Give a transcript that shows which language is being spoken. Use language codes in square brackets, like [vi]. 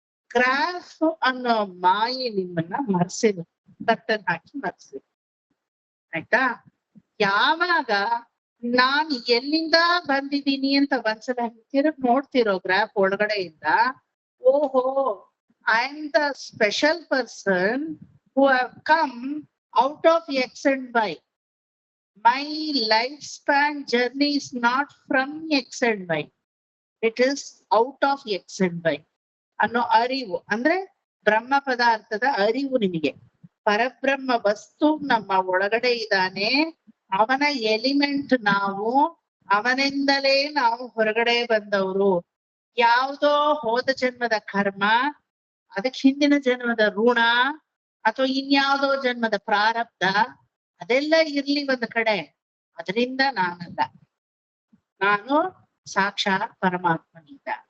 [kn] Graph ಅನ್ನೋ ಮಾಯೆ ನಿಮ್ಮನ್ನ ಮರ್ಸಿದೆ, ಕಟ್ಟನ್ ಹಾಕಿ ಮರ್ಸಿದೆ. ಆಯ್ತಾ? ಯಾವಾಗ ನಾನ್ ಎಲ್ಲಿಂದ ಬಂದಿದ್ದೀನಿ ಅಂತ ಒಂದ್ಸಲ ತಿರುಗ್ ನೋಡ್ತಿರೋ ಗ್ರಾಫ್ ಒಳಗಡೆಯಿಂದ, [en] ಓಹೋ I am the special person who have come out of X and Y. My lifespan journey is not from X and Y. It is out of X and Y. [kn] ಅನ್ನೋ ಅರಿವು ಅಂದ್ರೆ ಬ್ರಹ್ಮ ಪದಾರ್ಥದ ಅರಿವು ನಿಮಗೆ. ಪರಬ್ರಹ್ಮ ವಸ್ತು ನಮ್ಮ ಒಳಗಡೆ ಇದ್ದಾನೆ, ಅವನ ಎಲಿಮೆಂಟ್ ನಾವು, ಅವನಿಂದಲೇ ನಾವು ಹೊರಗಡೆ ಬಂದವರು. ಯಾವುದೋ ಹೋದ ಜನ್ಮದ ಕರ್ಮ, ಅದಕ್ಕೆ ಹಿಂದಿನ ಜನ್ಮದ ಋಣ, ಅಥವಾ ಇನ್ಯಾವುದೋ ಜನ್ಮದ ಪ್ರಾರಬ್ಧ, ಅದೆಲ್ಲ ಇರ್ಲಿ ಒಂದ್ ಕಡೆ, ಅದರಿಂದ ನಾನಲ್ಲ, ನಾನು ಸಾಕ್ಷಾತ್ ಪರಮಾತ್ಮನಿಂದ.